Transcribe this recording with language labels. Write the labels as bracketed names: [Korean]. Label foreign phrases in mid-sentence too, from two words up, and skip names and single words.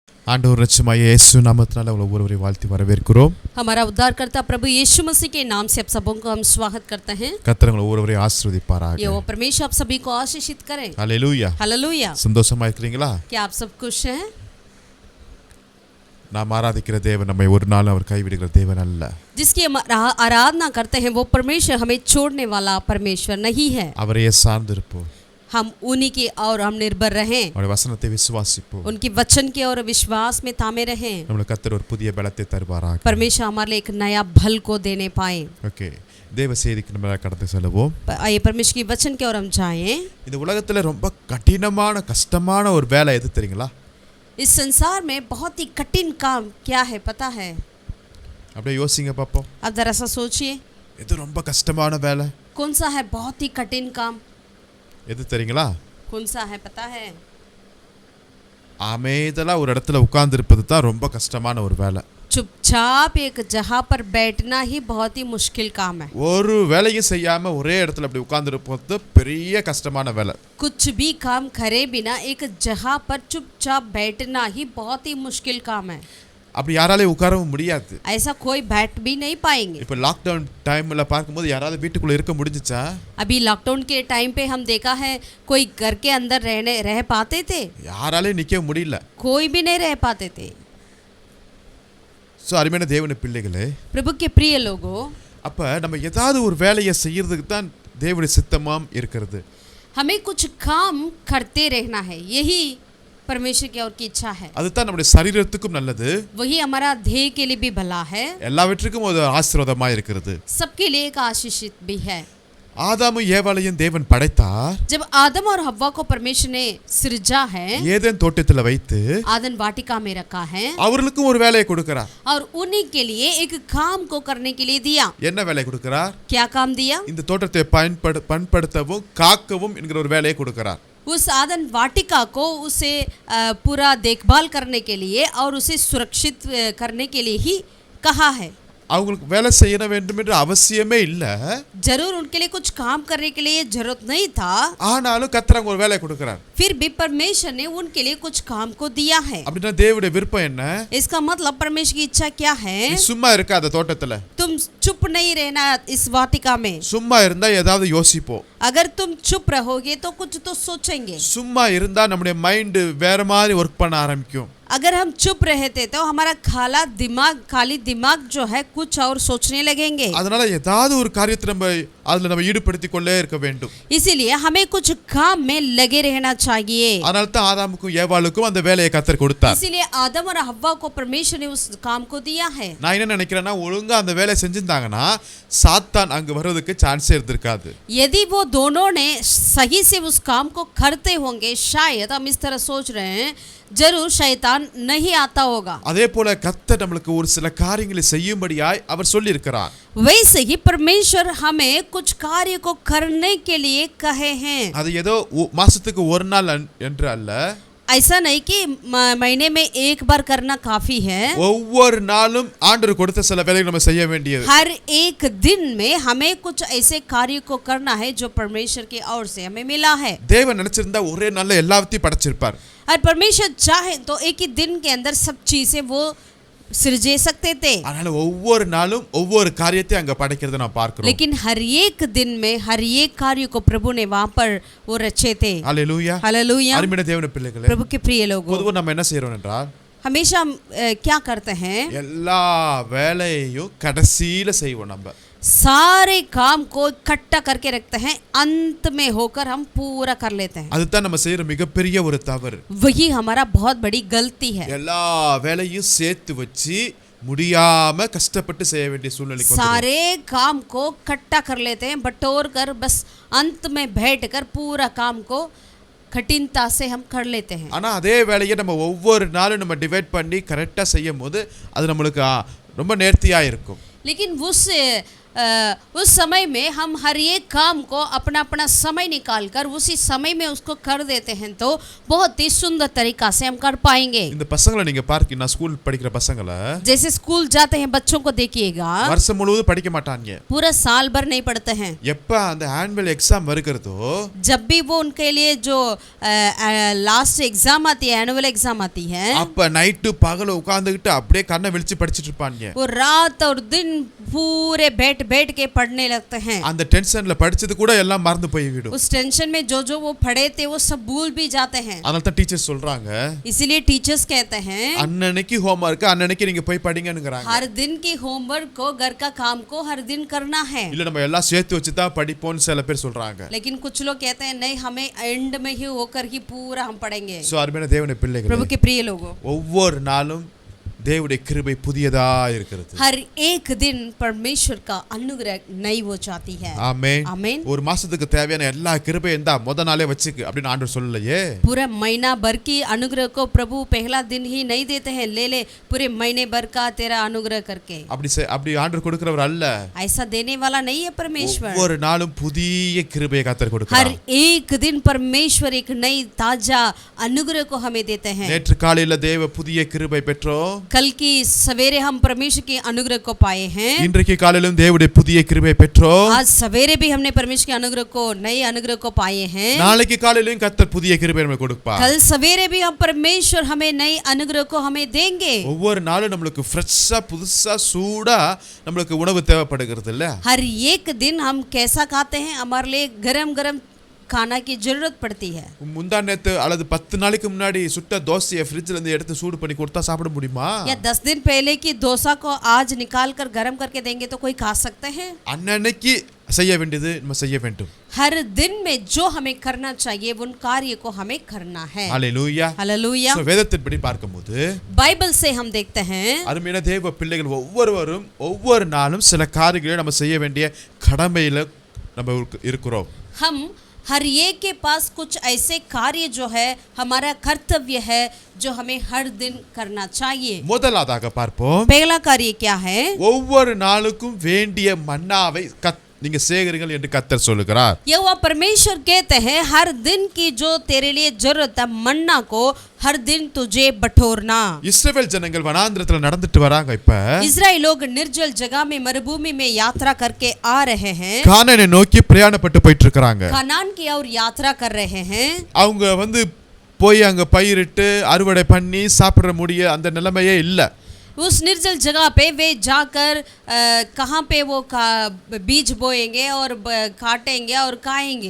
[Tamil] ஆண்டவர் இரட்சகமாய இயேசு நாமத்தினால ஒவ்வொருவரை வாழ்த்தி வரவேற்கிறோம். [Hindi] हमारा उद्धारकर्ता प्रभु यीशु मसीह के नाम से आप सबों को हम स्वागत करते हैं. [Tamil] கர்த்தர் உங்களை ஒவ்வொருவரை ஆசீர்வதிப்பாராக. [Hindi] यहोवा परमेश्वर आप सभी को आशीषित करे. हालेलुया. हालेलुया. [Tamil] சந்தோஷமா இருக்கீங்களா? [Hindi] क्या आप सब खुश हैं? [Tamil] நாம் ஆராதிக்கிற தேவன் நம்மை ஒரு நாள் அவர் கைவிடுகிற தேவன் அல்ல. [Hindi] जिसकी हम आराधना करते हैं वो परमेश्वर हमें छोड़ने वाला परमेश्वर नहीं है. [Tamil] அவரையே சார்ந்திருப்போம். [Hindi] हम उन्हीं के और हम निर्भर रहें. [Tamil] அவருடைய வசனத்தை விசுவாசிப்போம். [Hindi] उनकी वचन के और विश्वास में थामे रहें. [Tamil] நம்மளுக்கு கர்த்தர் ஒரு புதிய பலத்தை தருவாராக. [Hindi] परमेश्वर हमारे लिए एक नया बल को देने पाए. [Tamil] ஓகே. தேவ செய்திக்கு நம்ம கடந்து செல்வோம். [Hindi] आइए परमेश्वर की वचन की ओर हम जाएं. [Tamil] இந்த உலகத்துல ரொம்ப கடினமான கஷ்டமான ஒரு வேலை எது தெரியுங்களா? [Hindi] इस संसार में बहुत ही कठिन काम क्या है पता है? [Tamil] அப்படியே யோசிங்க பாப்போம். [Hindi] आप जरा सा सोचिए. [Tamil] இது ரொம்ப கஷ்டமான வேலை. [Hindi] कौन सा है बहुत ही कठिन काम? [Tamil] எது தெரியுங்களா? [Hindi] कौन सा है पता है? [Tamil] அமைதலா ஒரு இடத்துல உட்கார்ந்து இருப்பது தான் ரொம்ப கஷ்டமான ஒரு வேலை. [Hindi] चुपचाप एक जगह पर बैठना ही बहुत ही मुश्किल काम है. [Tamil] ஒரு வேலையும் செய்யாம ஒரே இடத்துல அப்படி உட்கார்ந்து இருப்பது பெரிய கஷ்டமான வேலை. [Hindi] कुछ भी काम करे बिना एक जगह पर चुपचाप बैठना ही बहुत ही मुश्किल काम है. [Tamil] அப்படி யாராலையும் உட்காரவும் முடியாது. [Hindi] ऐसा कोई बैठ भी नहीं पाएंगे. [Tamil] இப்போ [English] lockdown time [Tamil] பார்க்கும்போது யாராவது வீட்டுக்குள்ள இருக்க முடிஞ்சுச்சா? [Hindi] अभी लॉकडाउन के टाइम पे हम देखा है कोई घर के अंदर रह पाते थे? [Tamil] யாராலையும் நிக்க முடியல. [Hindi] कोई भी नहीं रह पाते थे. [Tamil] சோ அருமையான தேவனுடைய பிள்ளைகளே, [Hindi] प्रभु के प्रिय लोगों, [Tamil] அப்ப நம்ம ஏதாவது ஒரு வேலையை செய்யறதுக்கு தான் தேவனுடைய சித்தமாம் இருக்கிறது. [Hindi] हमें कुछ काम करते रहना है, यही परमेश्वर की और की इच्छा है. [Tamil] அதுதான் நம்முடைய சரீரத்துக்கும் நல்லது. [Hindi] वही हमारा देह के लिए भी भला है. [Tamil] எல்லாவற்றுக்கும் ஒரு ஆசீர்வாதமா இருக்கிறது. [Hindi] सबके लिए एक आशीषित भी है. [Tamil] ஆதாமும் ஏவாளையும் தேவன் படைத்தார். [Hindi] जब आदम और हव्वा को परमेश्वर ने सृजा है, [Tamil] ஏதேன் தோட்டத்துல வைத்து [Hindi] आदन वाटिका में रखा है, [Tamil] அவர்களுக்கும் ஒரு வேலையை கொடுக்கிறார். [Hindi] और उन्हीं के लिए एक काम को करने के लिए दिया. [Tamil] என்ன வேலை கொடுக்கிறார்? [Hindi] क्या काम दिया? [Tamil] இந்த தோட்டத்தை பண்படுத்தவும் காக்கவும் என்கிற ஒரு வேலையை கொடுக்கிறார். [Hindi] उस आदन वाटिका को उसे पूरा देखभाल करने के लिए और उसे सुरक्षित करने के लिए ही कहा है. [Tamil] அவங்களுக்கு வேலை செய்ய வேண்டும் என்ற அவசியமே இல்ல. [Hindi] जरूर उनके लिए कुछ काम करने के लिए जरूरत नहीं था. [Tamil] ஆனாலும் கர்த்தர் ஒரு வேலையை கொடுக்கிறார். [Hindi] फिर भी परमेश्वर ने उनके लिए कुछ काम को दिया है. [Tamil] அப்படினா தேவனுடைய விருப்பம் என்ன? [Hindi] इसका मतलब परमेश्वर की इच्छा क्या है? [Tamil] சும்மா இருக்காத தோட்டத்துல. [Hindi] तुम चुप नहीं रहना इस वाटिका में. [Tamil] சும்மா இருந்தா ஏதாவது யோசிப்போம். [Hindi] अगर तुम चुप रहोगे तो कुछ तो सोचेंगे. [Tamil] சும்மா இருந்தா நம்முடைய மைண்ட் வேற மாதிரி வர்க் பண்ண ஆரம்பிக்கும். [Hindi] अगर हम चुप रहते तो हमारा खाली दिमाग जो है कुछ और सोचने लगेंगे. [Tamil] அதனால ஏதாவது ஒரு காரியத்தை நம்ம ஈடுபடுத்திக் கொள்ளே இருக்க வேண்டும். [Hindi] इसीलिए हमें कुछ काम में लगे रहना चाहिए. [Tamil] அதனால தான் ஆதாமுக்கும் ஏவாளுக்கும் அந்த வேலையை கர்த்தர் கொடுத்தார். [Hindi] इसीलिए आदम और हव्वा को परमेश्वर ने उस काम को दिया है. [Tamil] நான் என்ன நினைக்கிறேன்னா ஒழுங்கா அந்த வேலையை செஞ்சிருந்தாங்கன்னா சாத்தான் அங்க வர்றதுக்கு சான்ஸே இருந்திருக்காது. [Hindi] यदि वो दोनों ने सही से उस काम को करते होंगे, शायद हम इस तरह सोच रहे हैं, जरूर शैतान नहीं आता होगा. [Tamil] அதே போல கர்த்தர் நமக்கு ஒரு சில காரியங்களை செய்யும்படியாய் அவர் சொல்லி இருக்கிறார். [Hindi] वैसे ही परमेश्वर हमें कुछ कार्य को करने के लिए कहे हैं. [Tamil] அது ஏதோ மாசத்துக்கு ஒரு நாள் என்று அல்ல. [Hindi] ऐसा नहीं कि महीने में एक बार करना काफी है. [Tamil] ஒவ்வொரு நாளும் ஆண்டவர் கொடுத்த சில வேலைகளை நம்ம செய்ய வேண்டியது. [Hindi] हर एक दिन में हमें कुछ ऐसे कार्य को करना है जो परमेश्वर की ओर से हमें मिला है. [Tamil] தேவன் நினைச்சிருந்தா ஒரே நாள்ல எல்லாத்தையும் படைச்சிருப்பார். [Hindi] और परमेश्वर चाहे तो एक ही दिन के अंदर सब चीजें वो सृजे सकते थे. [Tamil] அதனால ஒவ்வொரு நாளும் ஒவ்வொரு காரியத்தை அங்க படைக்கிறதை நான் பார்க்கிறோம். [Hindi] लेकिन हर एक दिन में हर एक कार्य को प्रभु ने वहां पर वो रचे थे. हालेलुया. हालेलुया. [Tamil] அருமையான தேவனுடைய பிள்ளைகளே, [Hindi] प्रभु के प्रिय लोगों, [Tamil] பொதுவா நம்ம என்ன செய்றோம் என்றால் [Hindi] हमेशा हम क्या करते हैं? [Tamil] எல்லா வேலையையும் கடைசியில செய்வோம். நம்ம [Hindi] सारे काम को इकट्ठा करके रखते हैं, अंत में होकर हम पूरा कर लेते हैं. [Tamil] அதுதான் நம்ம செய்யற மிகப்பெரிய ஒரு தவறு. [Hindi] वही हमारा बहुत बड़ी गलती है. [Tamil] எல்லா வேலையும் சேர்த்து வச்சு முடியாம கஷ்டப்பட்டு செய்ய வேண்டிய சூழ்நிலைக்கு வந்துரும். [Hindi] सारे काम को इकट्ठा कर लेते हैं, बटोर कर बस अंत में बैठकर पूरा काम को कठिनता से हम कर लेते हैं. [Tamil] ஆனா அதே வேலையை நம்ம ஒவ்வொரு நாளும் நம்ம டிவைட் பண்ணி கரெக்டா செய்யும்போது அது நமக்கு ரொம்ப நேர்த்தியா இருக்கும். [Hindi] लेकिन उस उस समय में हम हर एक काम को अपना अपना समय निकाल कर उसी समय में उसको कर देते हैं तो बहुत ही सुंदर तरीका से हम कर पाएंगे। [Tamil] இந்த பசங்களை நீங்க பார்க்கீங்கன்னா ஸ்கூல் படிக்கிற பசங்களை [Hindi] जैसे स्कूल जाते हैं बच्चों को देखिएगा [Tamil] வருஷம் முழுவதும் படிக்க மாட்டாங்க। [Hindi] पूरा साल भर नहीं पढ़ते हैं। [Tamil] எப்ப அந்த [English] annual exam [Tamil] வருகிறதோ [Hindi] जब भी वो उनके लिए जो [English] last exam [Hindi] आती है, [English] annual exam [Hindi] आती है, [Tamil] அப்ப நைட்டு பகல உட்கார்ந்துகிட்டு அப்படியே கண்ணை விழிச்சு படிச்சிட்டு இருப்பாங்க। [Hindi] वो रात और दिन पूरे बैठ बैठ के पढ़ने लगते हैं। [Tamil] அந்த டென்ஷன்ல படிச்சது கூட எல்லாம் மறந்து போய்விடும்। [Hindi] उस टेंशन में जो जो वो पढ़े थे वो सब भूल भी जाते हैं। [Tamil] அதனால தான் டீச்சர்ஸ் சொல்றாங்க, [Hindi] इसीलिए टीचर्स कहते हैं [Tamil] அன்னன்னைக்கு ஹோம்வொர்க் அன்னன்னைக்கு நீங்க போய் படிங்கங்கறாங்க। [Hindi] हर दिन की होमवर्क को, घर का काम को हर दिन करना है। [Tamil] இல்ல நம்ம எல்லாம் சேர்த்து வச்சு தான் படிப்போம்னு சில பேர் சொல்றாங்க। [Hindi] लेकिन कुछ लोग कहते हैं नहीं, हमें एंड में ही होकर ही पूरा हम पढ़ेंगे। [Tamil] சோ அருமையான தேவனுடைய பிள்ளைகளே, [Hindi] प्रभु के प्रिय लोगों, [Tamil] ஒவ்வொரு நாளும் தேவனுடைய கிருபை புதியதா இருக்கிறது। [Hindi] हर एक दिन परमेश्वर का अनुग्रह नई हो जाती है। [Tamil] ஆமென் [Hindi] आमीन। [Tamil] ஒரு மாசத்துக்கு தேவையான எல்லா கிருபையும் இருந்தா முத நாளே வச்சுக்கு அப்படின்னு ஆண்டவர் சொல்லலையே। [Hindi] पूरा महीना भर की अनुग्रह को प्रभु पहला दिन ही नहीं देते हैं, ले ले पूरे महीने भर का तेरा अनुग्रह करके। [Tamil] அப்படி ஆண்டவர் கொடுக்கிறவர் அல்ல। [Hindi] ऐसा देने वाला नहीं है परमेश्वर। [Tamil] ஒவ்வொரு நாளும் புதிய கிருபையை கர்த்தர் [Hindi] हर [Tamil] கொடுக்கிறார்। [Hindi] एक दिन परमेश्वर एक नई ताजा अनुग्रह को हमें देते हैं। [Tamil] நேற்று காலையில தேவ புதிய கிருபை பெற்றோம்। [Hindi] कल की सवेरे हम परमेश्वर के अनुग्रह को पाए हैं। [Tamil] இன்றைக்கு காலையிலும் தேவனுடைய புதிய கிருபை பெற்றோம்। [Hindi] आज सवेरे भी हमने परमेश्वर के अनुग्रह को, नए अनुग्रह को पाए हैं। [Tamil] நாளைக்கு காலையிலும் கர்த்தர் புதிய கிருபை நமக்கு கொடுப்பார்। [Hindi] कल सवेरे भी हम परमेश्वर हमें नए अनुग्रह को हमें देंगे। [Tamil] ஒவ்வொரு நாளும் நமக்கு ஃப்ரெஷ்ஷா புதுசா சூடா நமக்கு உணவு தேவைப்படுகிறது இல்ல। [Hindi] हर एक दिन हम कैसा खाते हैं, हमारे लिए गरम गरम खाना की जरूरत पड़ती है। [Tamil] முந்தா நேத்து அல்லது 10 நாளைக்கு முன்னாடி சுட்ட தோசையை ஃப்ரிட்ஜ்ல இருந்து எடுத்து சூடு பண்ணி கொடுத்தா சாப்பிட முடியுமா? [Hindi] या 10 दिन पहले की डोसा को आज निकाल कर गरम करके देंगे तो कोई खा सकते हैं? [Tamil] அன்னன்னைக்கு செய்ய வேண்டியது நம்ம செய்ய வேண்டும்। [Hindi] हर दिन में जो हमें करना चाहिए उन कार्य को हमें करना है। [Tamil] ஹalleluya। [Hindi] हालेलुया। [Tamil] சோ வேதத்தின்படி பார்க்கும்போது [Hindi] बाइबल से हम देखते हैं [Tamil] அருமையான தேவ பிள்ளைகள் ஒவ்வொருவரும் ஒவ்வொரு நாளும் சில காரியங்களை நம்ம செய்ய வேண்டிய கடமையில நம்ம இருக்கிறோம்। [Hindi] हम हर एक के पास कुछ ऐसे कार्य जो है हमारा कर्तव्य है जो हमें हर दिन करना चाहिए। [Tamil] முதலாவதாக பார்ப்போம், [Hindi] पहला कार्य क्या है? [Tamil] ஒவ்வொரு நாளுக்கும் வேண்டிய மன்னாவை நீங்க சேகரிங்கள் என்று கர்த்தர் சொல்லுகிறார்। [Hindi] यहोवा परमेश्वर कहते हैं हर दिन की जो तेरे लिए जरूरत है मन्ना को हर दिन तुझे बटोरना। [Tamil] இஸ்ரவேல் ஜனங்கள் வனாந்திரத்துல நடந்துட்டு வராங்க। இப்ப [Hindi] इजराइल लोग निर्जल जगह में, मरुभूमि में यात्रा करके आ रहे हैं। [Tamil] கானானை நோக்கி பிரயாணப்பட்டு போயிட்டு இருக்காங்க। [Hindi] कनान की ओर यात्रा कर रहे हैं। [Tamil] அவங்க போய் அங்க பயிரிட்டு அறுவடை பண்ணி சாப்பிட முடிய அந்த நிலைமையே இல்ல। [Hindi] उस निर्जल जगह पे वे जाकर कहाँ पे वो बीज बोएंगे और काटेंगे और खाएंगे।